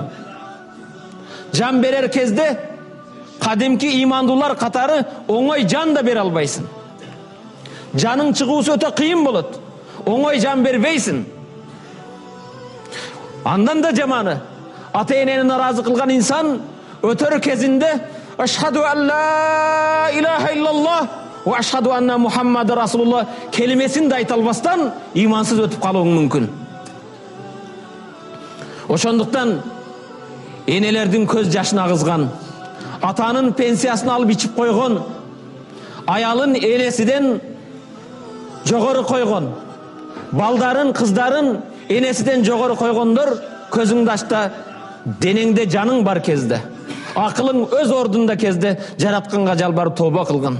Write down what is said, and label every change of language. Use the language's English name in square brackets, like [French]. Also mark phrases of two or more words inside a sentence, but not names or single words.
[Kyrgyz] Жан берер кезде кадимки имандуулар катары оңой жан да бере албайсың. Жаның чыгуусу өтө кыйын болот. Оңой жан бербейсиң. Андан да жаманы, ата энени наразы кылган инсан өтөр кезинде [Arabic] أشهد أن لا إله إلا الله وأشهد أن محمدا رسول الله [Kyrgyz] келимесин да айта албастан имансыз өтүп калууң мүмкүн. Ошондуктан энелердин көз жашын агызган, атанын пенсиясын алып ичип койгон, аялын энесиден жогору койгон, балдарын, кыздарын энесиден жогору койгондор көзүңдү ачта, денеңде жаның бар кезде, акылың өз ордунда кезде жаратканга жалбарып тобо кылгын.